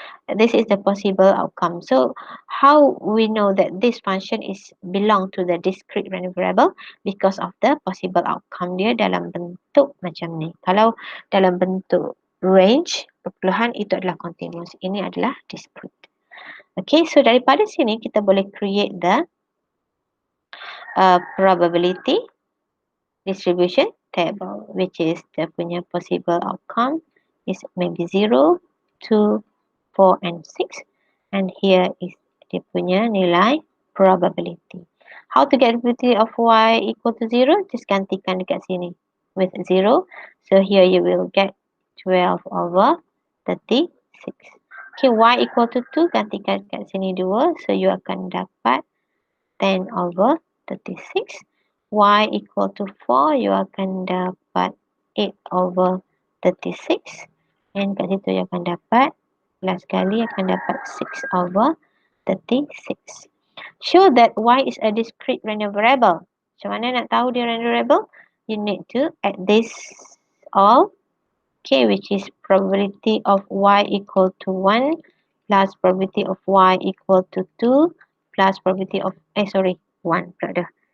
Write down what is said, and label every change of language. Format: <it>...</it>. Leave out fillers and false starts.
<en>This is the possible outcome. So, how we know that this function is belong to the discrete random variable? Because of the possible outcome</en> <ms>dia dalam bentuk macam ni. Kalau dalam bentuk range, perpuluhan, itu adalah continuous. Ini adalah discrete.</ms> <en>Okay, so</en> <ms>daripada sini kita boleh</ms> <en>create the probability distribution table, which is the punya possible outcome is maybe 0, 2, 4 and 6, and here is</en> <ms>dia punya nilai</ms> <en>probability. How to get probability of y equal to 0? Just</en> <ms>gantikan dekat sini</ms> <en>with 0. So here you will get 12 over 36. Okay, y equal to 2,</en> <ms>gantikan dekat sini</ms> <en>2. So you</en> <ms>akan dapat</ms> <en>10 over 36. Y equal to 4, you</en> <ms>akan dapat</ms> <en>8 over 36.</en> <ms>And kat situ you akan dapat, last kali akan dapat 6 over 36.</ms> <en>Show that y is a discrete random variable.</en> <ms>Macam mana nak tahu dia</ms> <en>random variable? You need to add this all, okay, which is probability of y equal to 1 plus probability of y equal to 2 plus probability of 1</en> <ms>pula dah.</ms>